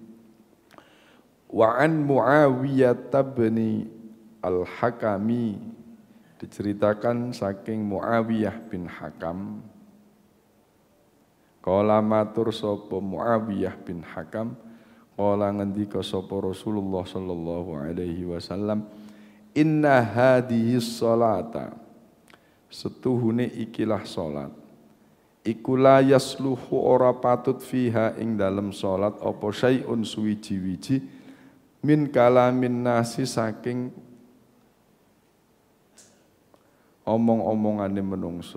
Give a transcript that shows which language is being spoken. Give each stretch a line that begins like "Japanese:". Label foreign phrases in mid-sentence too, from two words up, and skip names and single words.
Arabic: وعن Muawiyah bin Al-Hakami,
Javanese: diceritakan saking Muawiyah bin Hakam. Qala matur sapa Muawiyah bin Hakam, qala ngendika sapa Rasulullah
Arabic: صلى الله عليه وسلم, إن هذه الصلاة,
Javanese: setuhune ikilah salat, iku
Arabic: لا يصلح
Javanese: ora patut fiha ing dalem salat apa syai'un suwiji-wiji
Arabic: من كلام الناس
Javanese: saking omong-omongane menungso.